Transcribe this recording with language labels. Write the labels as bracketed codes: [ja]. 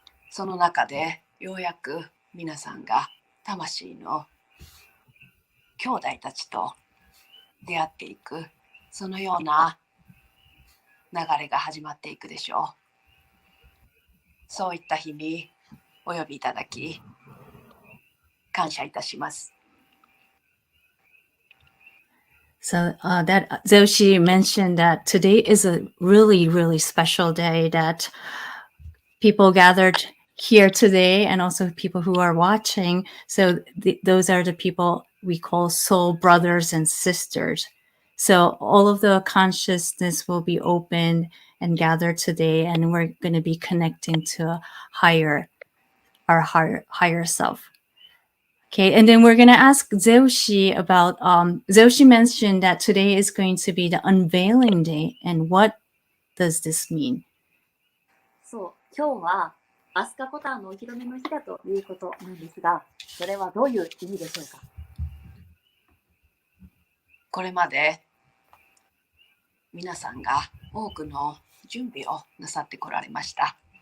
[ja] その中でようやく皆さんが魂の兄弟たちと出会っていく、そのような流れが始まっていくでしょう。そういった日にお呼びいただき感謝いたします。 [en] So that Zeushi mentioned that today is a really, really special day that people gathered here today and also people who are watching. So those are the people we call soul brothers and sisters. So all of the consciousness will be open and gathered today, and we're going to be connecting to our higher self. Okay, and then we're going to ask Zeushi about, Zeushi mentioned that today is going to be the unveiling day, and what does this mean? [ja] そう、今日はアスカコタンのお披露目の日だということなんですが、それはどういう意味でしょうか？これまで皆さんが多くの準備をなさってこられました。